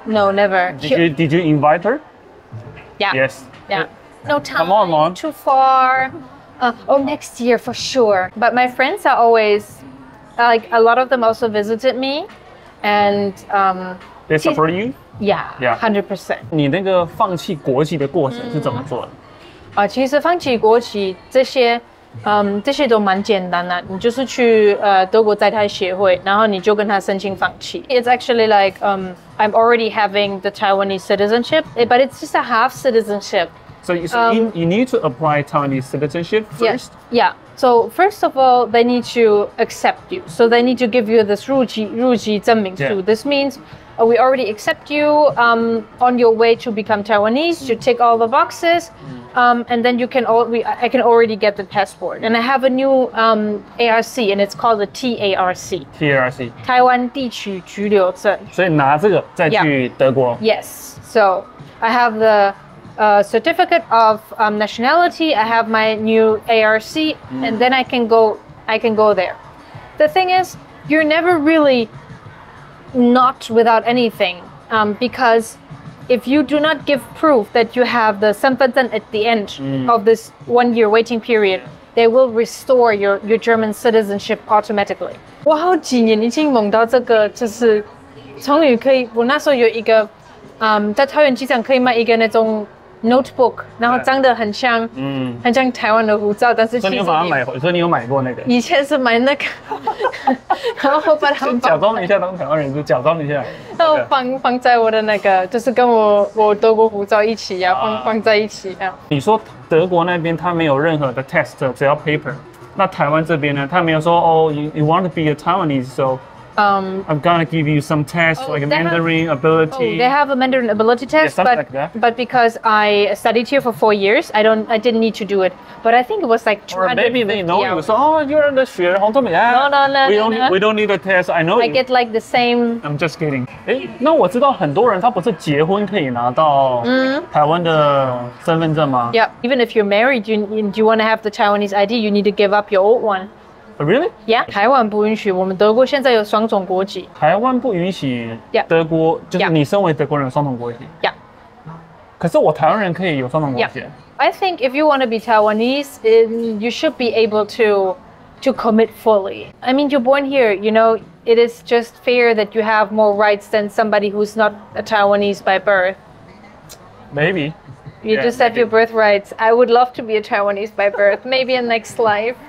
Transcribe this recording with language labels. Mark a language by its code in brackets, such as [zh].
[en] No, never. Did you invite her? Yeah. Yes. Yeah. No time. Come on, Mom. Too far. Next year for sure. But my friends are always, like, a lot of them also visited me, and They support you? yeah, Yeah. 100%. [zh] 你那个放弃国籍的过程是怎么做的？其实放弃国籍这些都蛮简单的，你就是去德国在台协会，然后你就跟他申请放弃。 [en] It's actually like I'm already having the Taiwanese citizenship, but it's just a half citizenship. So you need to apply Taiwanese citizenship first? Yeah. So first of all, they need to accept you. So they need to give you this 入籍证明书. Yeah. This means we already accept you on your way to become Taiwanese. You tick all the boxes, and then I can already get the passport. And I have a new ARC, and it's called the TARC. TRC. [zh] 台湾地区居留证. 所以拿这个再去德国。 [en] Yes. So I have the certificate of nationality. I have my new ARC, and then I can go there. The thing is, you're never really not without anything, because if you do not give proof that you have the 身份证 at the end of this 1 year waiting period, they will restore your German citizenship automatically. [zh] 我好几年已经梦到这个，就是终于可以，我那时候有一个，在桃园机场可以买一个那种 notebook， 然后长得很像台湾的护照，但是其实所以你有把它买回，所以你有买过那个？以前是买那个，然后把它假装一下当台湾人，就假装一下。然后放在我的那个，就是跟我德国护照一起呀，放在一起啊。你说德国那边他没有任何的 test， 只要 paper。那台湾这边呢，他没有说哦， [en] you want to be a Taiwanese, so I'm gonna give you some tests like Mandarin ability. They have a Mandarin ability test, something like that. but because I studied here for 4 years, I didn't need to do it. But I think it was like Or 250 maybe they know you. hours. So you're the 学红豆米啊。 No. We don't need a test. I know I you. get like the same. I'm just kidding. [zh] 那我知道很多人他不是结婚可以拿到台湾的身份证吗 [en] Yeah, even if you're married, you want to have the Taiwanese ID, you need to give up your old one. Really? [zh] Yeah, 台湾不允许，我们德国现在有双种国籍。台湾不允许 [en] Yeah. [zh] 德国，就是你身为德国人有双重国籍。 [en] Yeah. [zh] 可是我台湾人可以有双重国籍。 [en] I think if you want to be Taiwanese, you should be able to to commit fully. I mean, you're born here, you know, it is just fair that you have more rights than somebody who's not a Taiwanese by birth. Maybe. You just have your birthrights. I would love to be a Taiwanese by birth, maybe in next life.